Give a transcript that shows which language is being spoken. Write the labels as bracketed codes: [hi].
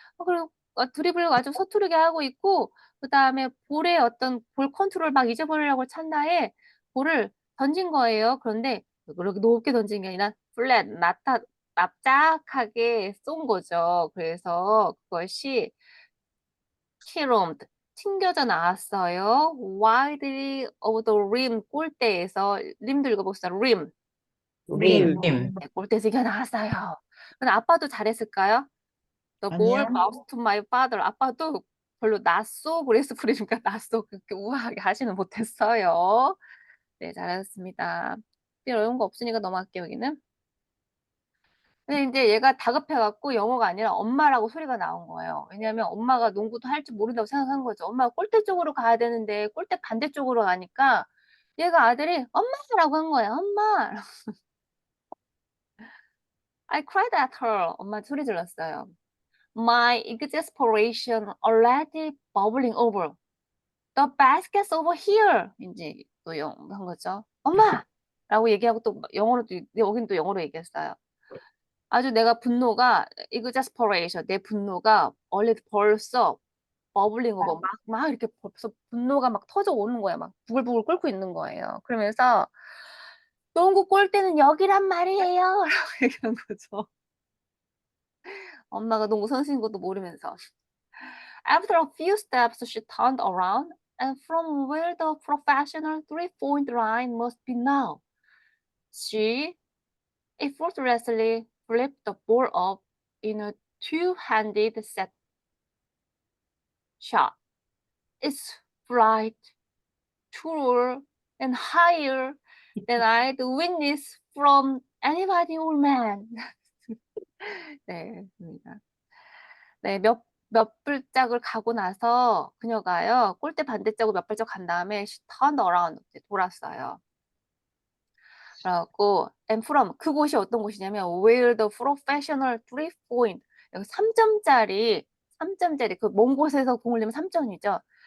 [ko] 그리고 드리블을 아주 서투르게 하고 있고, 그 다음에 볼의 어떤 볼 컨트롤 막 잊어버리려고 찰나에 볼을 던진 거예요. 그런데 그렇게 높게 던진 게 아니라 플랫, 납작하게 쏜 거죠. 그래서 그것이 캐롬드, 튕겨져 나왔어요. [en] Widely over the rim, [ko] 골대에서, 림도 읽어봅시다. [en] rim. Rim. rim. [ko] 네, 골대에서 이겨 나왔어요. 근데 아빠도 잘했을까요? [en] The ball [ko] 아니요. [en] bounced to my father. [ko] 아빠도 별로 낫소 그레이스 프리니까 낫소 그렇게 우아하게 하지는 못했어요. 네, 잘하셨습니다. 어려운 거 없으니까 넘어갈게요, 여기는. 근데 이제 얘가 다급해갖고 영어가 아니라 엄마라고 소리가 나온 거예요. 왜냐하면 엄마가 농구도 할 줄 모른다고 생각한 거죠. 엄마가 골대 쪽으로 가야 되는데 골대 반대쪽으로 가니까 얘가 아들이 엄마라고 한 거야. 엄마. [en] I cried at her. [ko] 엄마 소리 질렀어요. [en] My exasperation already bubbling over. The basket's over here. [ko] 이제 또 한 거죠. 엄마! 라고 얘기하고 또 여긴 또 영어로 얘기했어요. 아주 내가 분노가 exasperation, 내 분노가 벌써 버블링 오버 막 이렇게 벌써 분노가 막 터져 오는 거야. 막 부글부글 끓고 있는 거예요. 그러면서 농구 골대는 여기란 말이에요. 라고 얘기한 거죠. 엄마가 농구 선수인 것도 모르면서. [en] After a few steps, she turned around and from where the professional three-point line must be now, she effortlessly flipped the ball up in a two-handed set shot. It's bright, truer, and higher than I'd witnessed from anybody or man. [ko] 네, 입니다. 네, 몇 발짝을 가고 나서 그녀가요, 골대 반대쪽으로 몇 발짝 간 다음에 [en] she turned around, [ko] 돌았어요. 그래갖고 and from, 그곳이 어떤 곳이냐면 [en] where the professional three point, [ko] 3점짜리 그 먼 곳에서 공을 넣으면 3점이죠.